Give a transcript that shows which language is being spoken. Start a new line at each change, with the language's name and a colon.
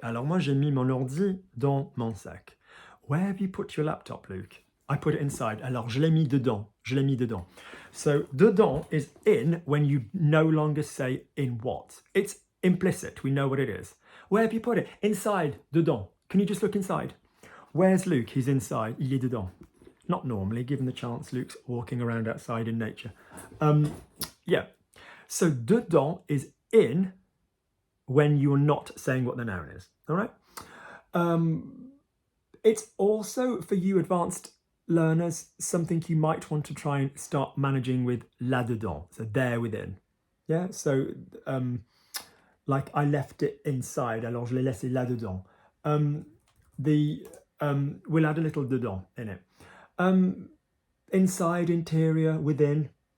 French: Alors moi, j'ai mis mon ordi dans mon sac.
English: Where have you put your laptop, Luke? I put it inside.
French: Alors, je l'ai mis dedans.
English: Je l'ai mis dedans. So, dedans is in when you no longer say in what. It's implicit. We know what it is. Where have you put it? Inside. Dedans. Can you just look inside? Where's Luke? He's inside.
French: Il est dedans.
English: Not normally, given the chance Luke's walking around outside in nature. Yeah. So, dedans is in when you're not saying what the noun is. All right? It's also, for you advanced learners, something you might want to try and start managing with là-dedans, so there within. Yeah, so like I left it inside,
French: alors je l'ai laissé là-dedans.
English: We'll add a little dedans in it. Inside, interior, within.